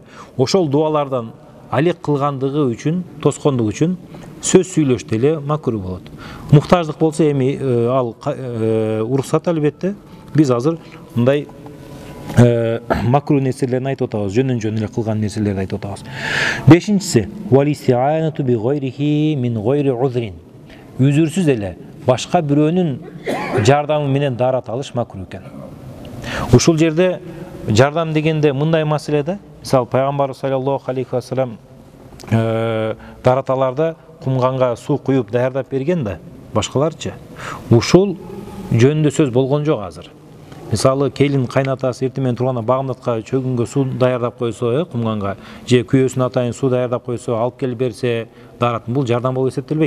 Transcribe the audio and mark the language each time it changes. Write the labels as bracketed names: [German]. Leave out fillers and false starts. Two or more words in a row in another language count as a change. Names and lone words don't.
[Kyrgyz] Ошол дуалардан алек кылгандыгы үчүн, тоскондугу үчүн сөз сүйлөш деле макруh болот. Муктаждык болсо эми ал уруксат албетте. Биз азыр мындай макруh нерселерин айтып атабыз, жөн эле кылган нерселерди айтып атабыз. [Arabic] Бешинчиси والاستعانة بغيره من غير عذر. [Kyrgyz] Үзүрсүз эле башка бирөөнүн жардамы менен дарат алыш макруh экен. Ушул жерде жардам дегенде мындай маселе да. Мисалы пайгамбар [Arabic] صلى الله عليه وسلم [Kyrgyz] дараталарда кумганга суу куюп даярдап берген да, башкаларчы. Ушул жөнүндө сөз болгон жок азыр. Мисалы келин кайнатасы эртең менен турганда багымдатка чөгүнгө суу даярдап койсо, кумганга же күйөөсүнө атайын суу даярдап койсо, алып келип берсе, дарат бул жардам болуп эсептелбейт.